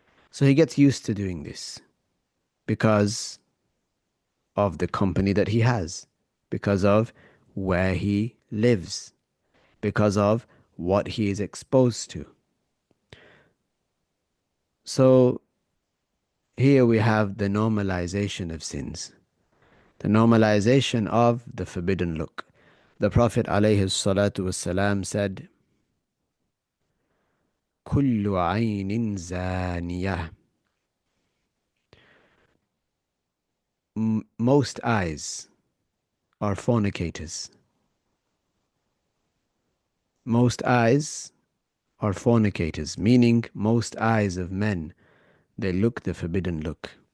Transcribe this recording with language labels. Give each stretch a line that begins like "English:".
English: So he gets used to doing this because of the company that he has, because of where he lives, because of what he is exposed to. So here we have the normalization of sins, the normalization of the forbidden look. The Prophet ﷺ said,
Arabic: كل عين زانية.
English: Most eyes are fornicators. Most eyes are fornicators, meaning most eyes of men, they look the forbidden look.